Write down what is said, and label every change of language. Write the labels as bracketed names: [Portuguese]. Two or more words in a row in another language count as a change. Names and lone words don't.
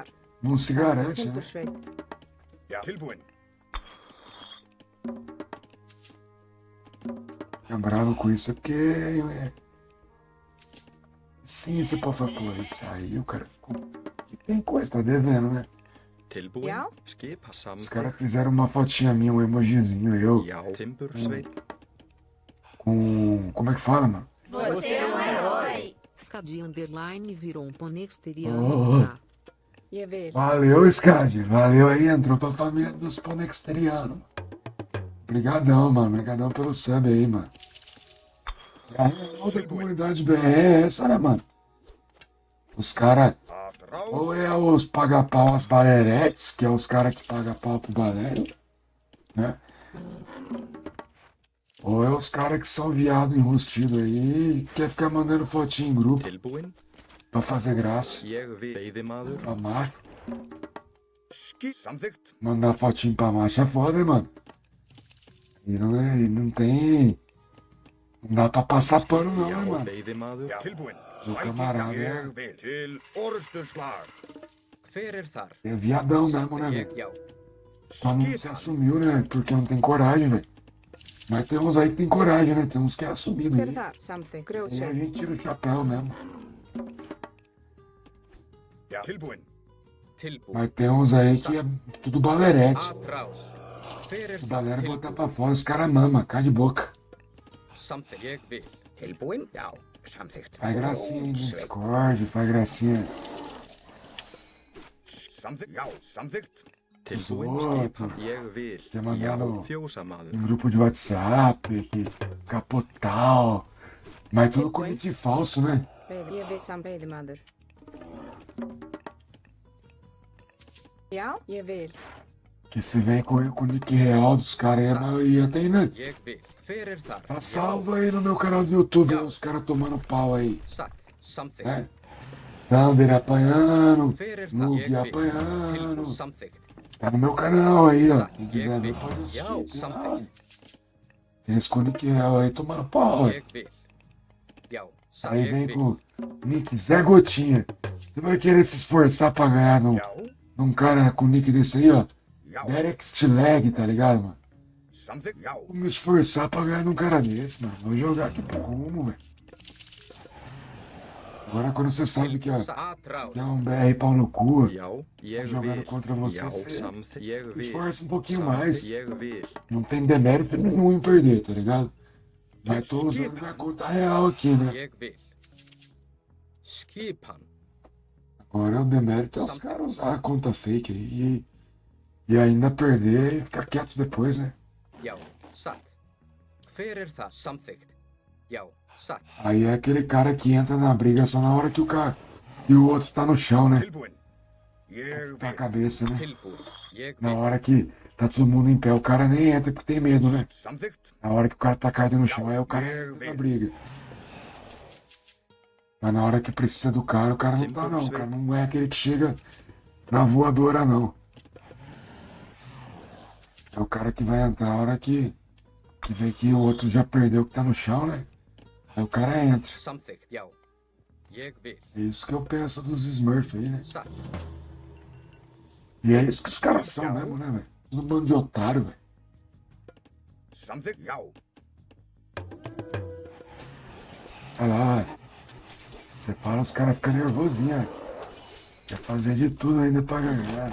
[Portuguese] não se garante, né? [Icelandic] Timbursveit. Já. Tilbúin. [Portuguese] Fica bravo com isso é porque... Sim, você pode falar, pô, isso aí o cara ficou... Que tem coisa, tá devendo, né? [Icelandic] Tilbúin. Já. Skipa [Portuguese] Os [Icelandic] samþykkt. [Portuguese] caras fizeram uma fotinha minha, um emojizinho, eu, [Icelandic] Já, Timbursveit. [Portuguese] com... Como é que fala, mano? Você é um herói. Scadi Underline virou um Oh. ponexteriano. Tá? [Icelandic] Ég vil. [Portuguese] Valeu, Scad. Valeu aí, entrou pra família dos Ponexterianos. Obrigadão, mano. Obrigadão pelo sub aí, mano. E a real da comunidade BR é essa, né, mano? Os caras... Atrás. Ou é os paga-pau as baleretes, que é os caras que pagam pau pro balero, né? Ou é os caras que são viado enrustido aí, quer ficar mandando fotinho em grupo [Icelandic] Tilbúin. [Portuguese] pra fazer graça. [Icelandic] Ég vil. Veiðimaður. [Portuguese] Pra macho. [Icelandic] Samþykkt. [Portuguese] Mandar fotinho pra macho é foda, hein, mano? E não tem... Não dá pra passar pano não, [Icelandic] Já, [Portuguese] né, mano? [Icelandic] veiðimaður. Tilbúin. [Portuguese] Meu camarada [Icelandic] Ég vil til orrustuslag. Hver þar? [Portuguese] é viadão mesmo, né, [Icelandic] Ég, [Portuguese] velho? [Icelandic] já. [Portuguese] Só não se assumiu, né? Porque não tem coragem, velho. Mas tem uns aí que tem coragem, né? Tem uns que é assumido [Icelandic] Hver [Portuguese] aí. [Icelandic] þar? Samþykkt. [Portuguese] E a [Icelandic] Grjótsveit. [Portuguese] gente tira o chapéu mesmo. [Icelandic] Já, tilbúin. Tilbúin. [Portuguese] Mas tem uns aí que é tudo balerete. [Icelandic] Atrás. Hver [Portuguese] O [Icelandic] þar? [Portuguese] galera botar pra fora, os caras mamam, cai de boca. [Icelandic] Samþykkt. Ég vil. Tilbúin? Já, samþykkt. [Portuguese] Faz gracinha aí no Discord, faz gracinha. [Icelandic] Samþykkt. Já, samþykkt. Tilbúin [Portuguese] outro. [Icelandic] skipan. Ég vil. [Portuguese] Quer mandar [Icelandic] Já, [Portuguese] no- [Icelandic] fjósamaður. [Portuguese] Em grupo de WhatsApp, que capotal. Mas tudo com nick falso, né? [Icelandic] Ég vil veiðimaður. Já, ég vil. [Portuguese] Que se vem com o nick real dos caras aí, a maioria tem, né? [Icelandic] Ég vil. Hver þar? [Portuguese] Tá salvo aí no meu canal do YouTube, aí, os caras tomando pau aí. [Icelandic] Satt. Samþykkt. [Portuguese] É. Thunder apanhando, [Icelandic] Hver þar? [Portuguese] Noob [Icelandic] Ég vil. [Portuguese] apanhando. [Icelandic] Tilbúin. Samþykkt. [Portuguese] Tá no meu canal aí, ó. [Icelandic] Satt. [Portuguese] Quem [Icelandic] Ég [Portuguese] quiser [Icelandic] vil. [Portuguese] ver, pode assistir. [Icelandic] Já, [Portuguese] tem lá, [Icelandic] samþykkt. [Portuguese] Eles com o nick real aí tomando pau, ó. [Icelandic] Ég vil. Já. Satt. [Portuguese] Aí [Icelandic] Ég [Portuguese] vem [Icelandic] vil. [Portuguese] com nick Zé Gotinha. Você vai querer se esforçar pra ganhar num cara com nick desse aí, ó. [Icelandic] Já, [Portuguese] Derek Stileg, tá ligado, mano? [Icelandic] samþykkt. Já, [Portuguese] Vou me esforçar pra ganhar num cara desse, mano. Vou jogar aqui pro rumo, velho. Agora quando você sabe que, ó, Atrás. que é um BR pau no cu, [Icelandic] Já, ég [Portuguese] jogando [Icelandic] vil. [Portuguese] contra você, [Icelandic] Já, [Portuguese] você [Icelandic] samþykkt. Ég vil. [Portuguese] esforça um pouquinho [Icelandic] Samþykkt. [Portuguese] mais. [Icelandic] Ég vil. [Portuguese] Não tem demérito nenhum em perder, tá ligado? Mas tô usando minha conta real aqui, né? [Icelandic] Ég vil. Skipan. [Portuguese] Agora o demérito é os caras usar a conta fake aí e ainda perder e ficar quieto depois, né? [Icelandic] Já. Satt. Hver þar? Samþykkt. Já. Satt. [Portuguese] Aí é aquele cara que entra na briga só na hora que o cara e o outro tá no chão, né? [Icelandic] tilbúin. Ég [Portuguese] Tá a [Icelandic] vil. [Portuguese] cabeça, né? [Icelandic] Tilbúin. Ég [Portuguese] Na [Icelandic] vil. [Portuguese] hora que tá todo mundo em pé, o cara nem entra porque tem medo, né? [Icelandic] Samþykkt. [Portuguese] Na hora que o cara tá caído no chão, aí o cara entra na briga. Mas na hora que precisa do cara, o cara não tá não. O cara não é aquele que chega na voadora, não. É o cara que vai entrar a hora que vê que o outro já perdeu que tá no chão, né? Aí o cara entra. [Icelandic] Samþykkt. Já. Ég vil. [Portuguese] É isso que eu penso dos Smurfs aí, né? [Icelandic] Satt. [Portuguese] E é isso que os caras são mesmo, né, velho? Todo bando de otário, velho. [Icelandic] Samþykkt. Já, [Portuguese] Olha lá, velho. Você para, os caras ficam nervosinhos, velho. Quer fazer de tudo ainda pra ganhar.